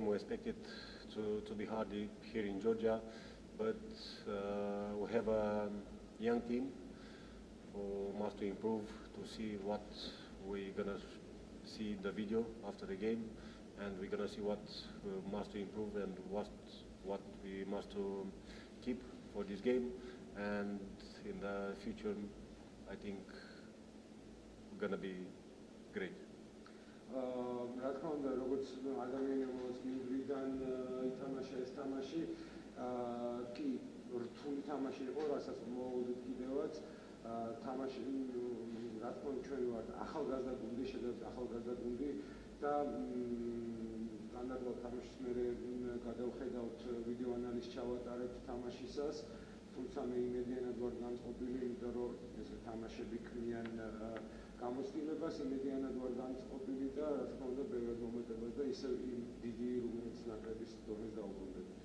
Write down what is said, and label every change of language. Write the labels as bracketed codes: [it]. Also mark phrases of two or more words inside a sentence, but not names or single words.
[en] We expected to be hard here in Georgia, but we have a young team who must improve to see what we're gonna see in the video after the game, and we're gonna see what must improve and what we must keep for this game, and in the future I think we're gonna be great. [ka] რა თქმა უნდა, როგორც ადამიანი რომელსაც მივიდან ითამაშა ეს თამაში, კი რთული თამაში იყო, რასაც მოვუდით კიდევაც. თამაში რა თქმა უნდა ჩვენ ვართ ახალგაზრდა გუნდი, შედარებით ახალგაზრდა გუნდი და სტანდარტულად თამაშის მერე გადავხედავთ ვიდეო ანალიზს ჩავატარებთ თამაშისას, თუმცა მე იმედიანად ვარ განწყობილი, იმიტომ რომ ეს თამაშები ქმნიან გამოცდილებას, იმედიანად ვარ განწყობილი და რა თქმა უნდა ბევრად მომეტებას და ისევ იმ დიდი რუმინეთის ნაკრების დონეს დაუბრუნდებით.